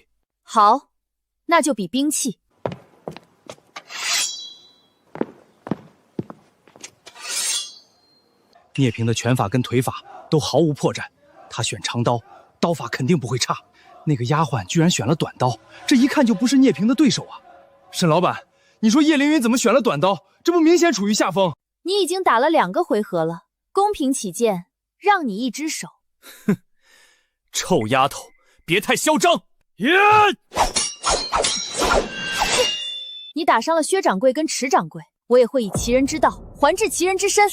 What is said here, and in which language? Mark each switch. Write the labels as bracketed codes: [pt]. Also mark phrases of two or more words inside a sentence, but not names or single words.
[zh] 好，那就比兵器。聂平的拳法跟腿法都毫無破绽，他選長刀，刀法肯定不會差。那個丫鬟居然選了短刀，這一看就不是聂平的對手啊！沈老闆，你說葉凌雲怎麼選了短刀？這不明顯處於下風。你已經打了2個回合了，公平起見，讓你一隻手。哼，臭丫頭，別太囂張！你打傷了薛掌櫃跟池掌櫃，我也會以其人之道還治其人之身。